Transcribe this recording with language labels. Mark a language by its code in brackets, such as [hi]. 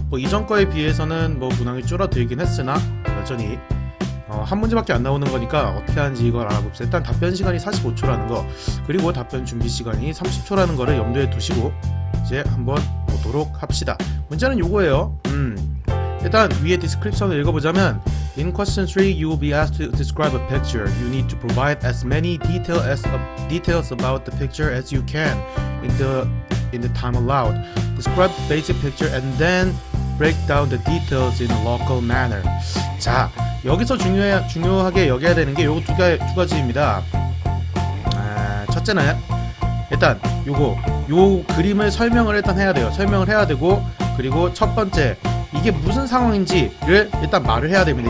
[ko] 뭐 이전 거에 비해서는 뭐 문항이 줄어들긴 했으나 여전히 한 문제밖에 안 나오는 거니까 어떻게 하는지 이걸 알아봅시다. 일단 답변 시간이 45초라는 거, 그리고 답변 준비 시간이 30초라는 거를 염두에 두시고 이제 한번 보도록 합시다. 문제는 요거예요. 일단 위에 디스크립션을 읽어보자면, [en] In question 3, you will be asked to describe a picture. You need to provide as many details about the picture as you can in the time allowed. Describe the basic picture and then break down the details in a local manner. [ko] 자, 여기서 중요하게 여겨야 되는 게 요거 두 가지입니다. 첫째는 일단 요 그림을 설명을 일단 해야 돼요. 설명을 해야 되고, 그리고 첫 번째, 이게 무슨 상황인지를 일단 말을 해야 됩니다.